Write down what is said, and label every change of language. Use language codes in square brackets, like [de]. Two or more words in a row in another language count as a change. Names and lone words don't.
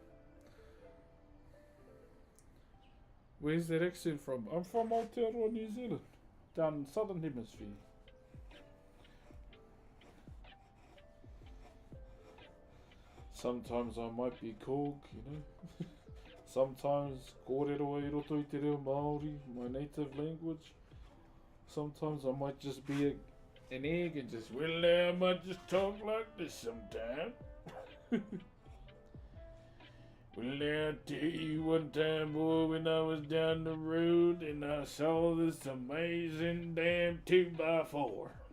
[en] Where's that accent from? I'm from Aotearoa, New Zealand, down southern hemisphere. Sometimes I might be Korg, you know. [mi] Sometimes kōrero e roto I te reo Maori, [en] my native language. Sometimes I might just be an egg and just, well, I might just talk like this sometime. Well, I'll tell you one time, boy, when I was down the road and I saw this amazing damn 2x4.